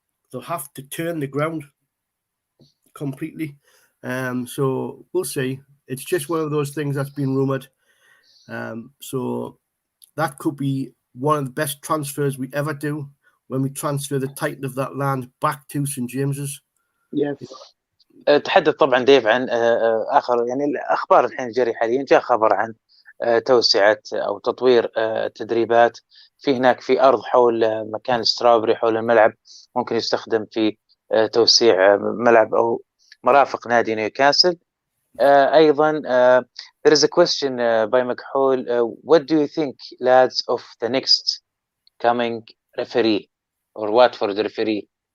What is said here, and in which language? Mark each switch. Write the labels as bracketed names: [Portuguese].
[English] They'll have to turn the ground completely. So we'll see. It's just one of those things that's been rumoured. So that could be one of the best transfers we ever do when we transfer the title of that land back to St. James's. Yes. [Arabic] تحدث طبعا ديف عن آخر يعني الأخبار الحين الجارية حاليا. جاء خبر عن توسعة أو تطوير التدريبات في أرض حول مكان السترابري حول الملعب، ممكن يستخدم في توسيع ملعب أو مرافق نادي نيوكاسل. أيضا [English] there is a question by مكحول, what do you think, lads, of the next coming referee or Watford referee?